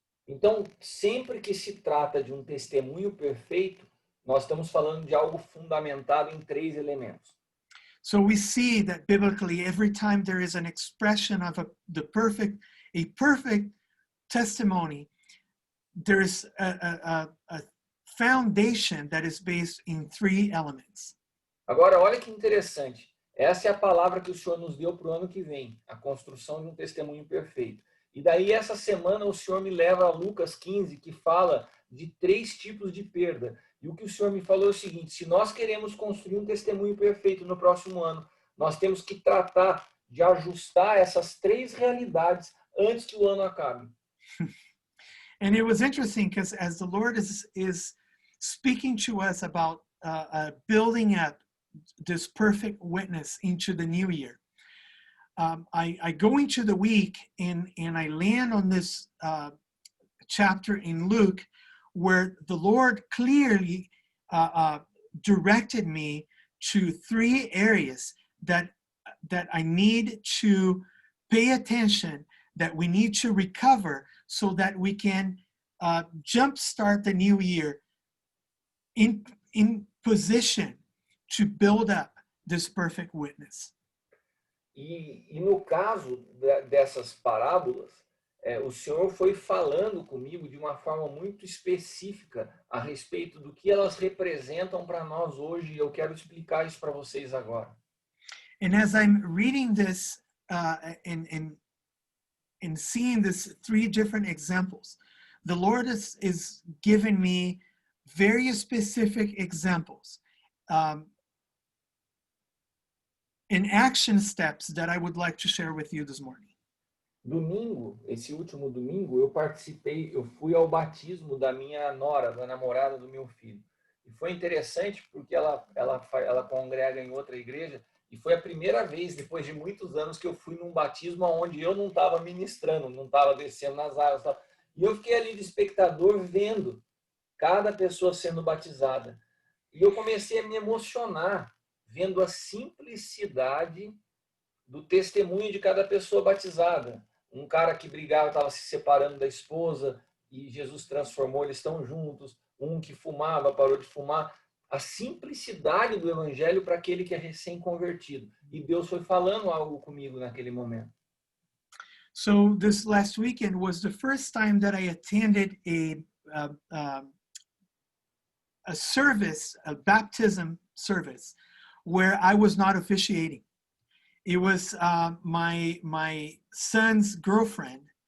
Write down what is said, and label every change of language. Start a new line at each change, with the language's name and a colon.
Portuguese: Então, sempre que se trata de um testemunho perfeito, nós estamos falando de algo fundamentado em 3 elementos.
English: So we see that biblically, every time there is an expression of a perfect testimony, there's a foundation that is based in 3 elements.
Portuguese: Agora, olha que interessante. Essa é a palavra que o Senhor nos deu para o ano que vem, a construção de um testemunho perfeito. E daí, essa semana, o Senhor me leva a Lucas 15, que fala de 3 tipos de perda. E o que o Senhor me falou é o seguinte: se nós queremos construir um testemunho perfeito no próximo ano, nós temos que tratar de ajustar essas 3 realidades antes que o ano acabe.
English: And it was interesting because as the Lord is speaking to us about building up this perfect witness into the new year, I go into the week and I land on this chapter in Luke where the Lord clearly directed me to 3 areas that I need to pay attention, that we need to recover, so that we can jumpstart the new year in position to build up this perfect witness.
Portuguese: E no caso dessas parábolas, o Senhor foi falando comigo de uma forma muito específica a respeito do que elas representam para nós hoje, e eu quero explicar isso para vocês agora.
English: And as I'm reading this and seeing these 3 different examples, the Lord is giving me very specific examples and action steps that I would like to share with you this morning.
Portuguese: Domingo, esse último domingo, eu fui ao batismo da minha nora, da namorada do meu filho. E foi interessante porque ela congrega em outra igreja, e foi a primeira vez, depois de muitos anos, que eu fui num batismo onde eu não estava ministrando, não estava descendo nas águas. E eu fiquei ali de espectador vendo cada pessoa sendo batizada. E eu comecei a me emocionar vendo a simplicidade do testemunho de cada pessoa batizada. Um cara que brigava, estava se separando da esposa e Jesus transformou, eles estão juntos. Um que fumava, parou de fumar. A simplicidade do evangelho para aquele que é recém-convertido. E Deus foi falando algo comigo naquele momento.
English: So this last weekend was the first time that I attended a service, a baptism service, where I was not officiating. It was my son's girlfriend.